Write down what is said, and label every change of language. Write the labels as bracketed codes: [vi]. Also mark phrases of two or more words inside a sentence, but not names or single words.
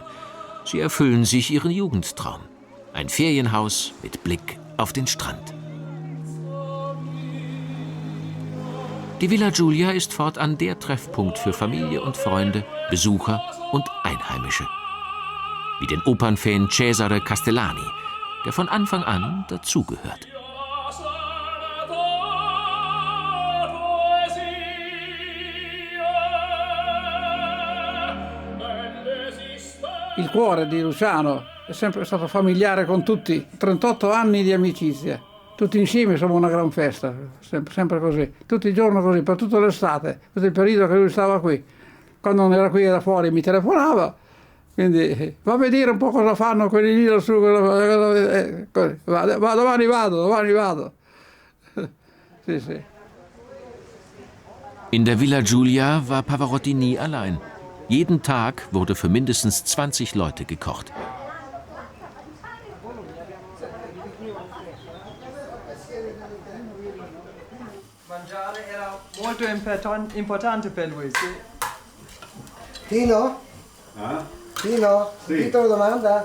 [de] Sie erfüllen sich ihren Jugendtraum. Ein Ferienhaus mit Blick auf den Strand. Die Villa Giulia ist fortan der Treffpunkt für Familie und Freunde, Besucher und Einheimische. Wie den Opernfan Cesare Castellani, der von Anfang an dazugehört. [it] Il cuore di Luciano è sempre stato familiare con tutti, 38 anni di amicizia. Tutti insieme siamo una gran festa, sempre così, tutti i giorni così, per tutta l'estate, tutto il periodo che lui stava qui. Quando non era qui era fuori, mi telefonava, quindi va a vedere un po' cosa fanno quelli lì lassù, domani vado. Sì, sì. [de] In der Villa Giulia war Pavarotti nie allein. Jeden Tag wurde für mindestens 20 Leute gekocht. [it] Mangiare era molto importante per lui. Sì. Tino? Ah? Tino? Sì. Dite una domanda?